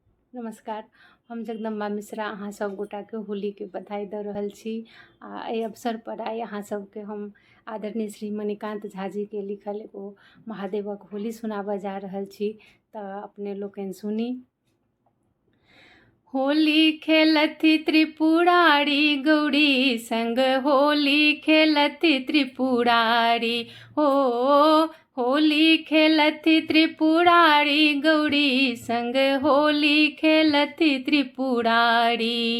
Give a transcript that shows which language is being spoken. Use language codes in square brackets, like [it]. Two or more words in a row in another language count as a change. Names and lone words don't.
[mai] नमस्कार। हम जगदम्बा मिश्रा अहाँ सब गोटा के होली के बधाई दऽ रहल छी। एहि अवसर पर आइ अहाँ सबके हम आदरणीय श्री मणिकान्त झा जी के लिखल एगो महादेवक होली सुनाबऽ जा रहल छी, तऽ अपने लोकनि सुनी। होली खेलथि त्रिपुरारी गौरी संग, होली खेलथि त्रिपुरारी हो। होली खेलथि त्रिपुरारी गौरी संग, होली खेलथि त्रिपुरारी।